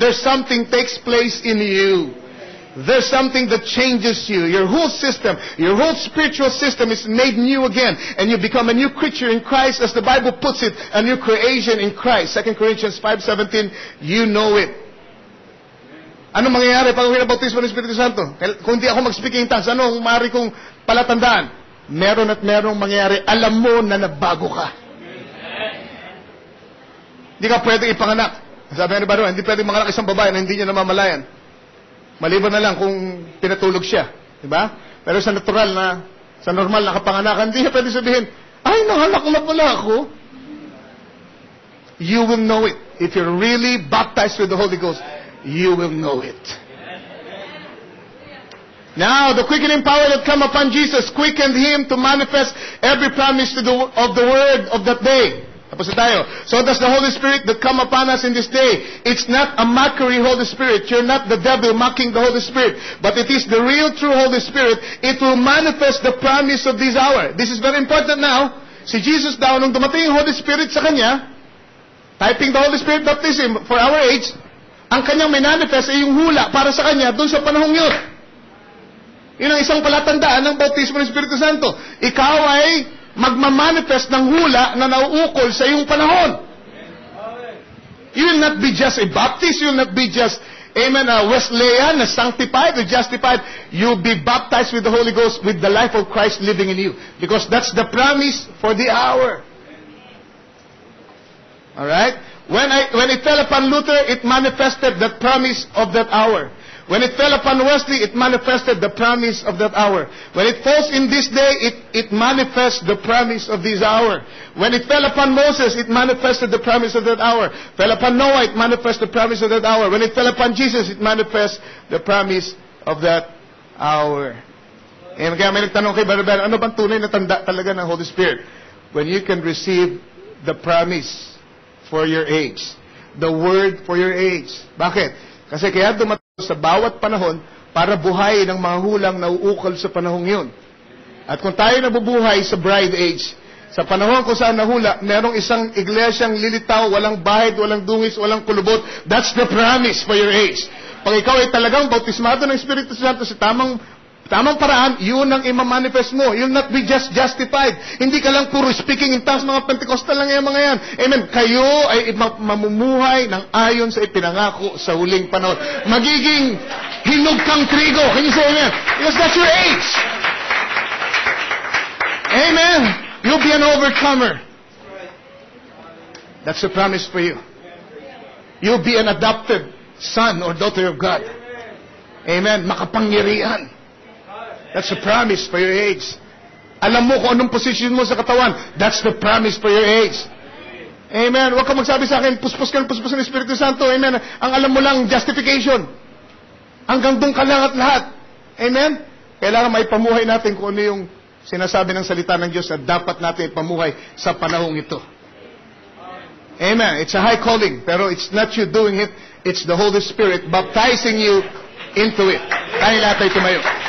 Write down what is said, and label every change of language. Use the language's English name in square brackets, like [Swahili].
[English] There's something takes place in you. There's something that changes you. Your whole system, your whole spiritual system is made new again. And you become a new creature in Christ, as the Bible puts it, a new creation in Christ. 2 Corinthians 5:17, you know it. [Filipino] Ano mangyayari pag winabautismo ng Espiritu Santo? Kung hindi ako mag-speaking in tongues, ano ang maaari kong palatandaan? Meron at merong mangyayari. Alam mo na nagbago ka. Hindi ka pwedeng ipanganak. Sabi ni Baro, hindi pwedeng manganak isang babae na hindi niya namamalayan. Maliban na lang kung pinatulog siya. Diba? Pero sa normal na kapanganakan, hindi niya pwedeng sabihin, ay, nanganak na pala ako. [English] You will know it. If you're really baptized with the Holy Ghost, you will know it. Now, the quickening power that come upon Jesus quickened Him to manifest every promise of the word of that day. [Filipino] Tapos na tayo. [English] So does the Holy Spirit that come upon us in this day. It's not a mockery Holy Spirit. You're not the devil mocking the Holy Spirit. But it is the real true Holy Spirit. It will manifest the promise of this hour. This is very important now. [Filipino] Si Jesus daw, nung dumating yung Holy Spirit sa Kanya, [English] typing the Holy Spirit baptism for our age, [Filipino] ang Kanyang manifest ay yung hula para sa Kanya doon sa panahong yun. Yun ang isang palatandaan ng bautismo ng Espiritu Santo. Ikaw ay magmamanifest ng hula na nauukol sa iyong panahon. [English] You will not be just a Baptist. You will not be just, amen, a Wesleyan, a sanctified, or justified. You'll be baptized with the Holy Ghost with the life of Christ living in you. Because that's the promise for the hour. Alright? When it fell upon Luther, it manifested the promise of that hour. When it fell upon Wesley, it manifested the promise of that hour. When it falls in this day, it manifests the promise of this hour. When it fell upon Moses, it manifested the promise of that hour. Fell upon Noah, it manifests the promise of that hour. When it fell upon Jesus, it manifests the promise of that hour. [Filipino] Kaya may nagtanong kay Brother Ben, ano bang tunay na tanda talaga ng Holy Spirit? [English] When you can receive the promise for your age. The word for your age. [Filipino] Bakit? Kasi kaya dumating sa bawat panahon para buhayin ang mga hulang na uukol sa panahong yun. At kung tayo nabubuhay sa bride age, sa panahon kung saan nahula, merong isang iglesyang lilitaw, walang bahid, walang dungis, walang kulubot. [English] That's the promise for your age. [Filipino] Pag ikaw ay talagang bautismado ng Espiritu Santo sa tamang paraan, yun ang imamanifest mo. [English] You'll not be just justified. [Filipino] Hindi ka lang puro speaking in tongues, mga Pentecostal lang yung mga yan. Amen. Kayo ay mamumuhay ng ayon sa ipinangako sa huling panahon. Magiging hinog kang trigo. [English] Can you say amen? Because that's your age. Amen. You'll be an overcomer. That's the promise for you. You'll be an adopted son or daughter of God. Amen. [Filipino] Makapangyarihan. [English] That's the promise for your age. [Filipino] Alam mo kung anong position mo sa katawan. [English] That's the promise for your age. [Filipino] Amen. Huwag ka magsabi sa akin, puspos ng Espiritu Santo. Amen. Ang alam mo lang, justification. Hanggang doon ka lang at lahat. Amen. Kailangan maipamuhay natin kung ano yung sinasabi ng salita ng Diyos na dapat natin ipamuhay sa panahong ito. Amen. [English] It's a high calling, [Filipino] pero [English] it's not you doing it. It's the Holy Spirit baptizing you into it. [Filipino] Tayo lahat ay tumayo.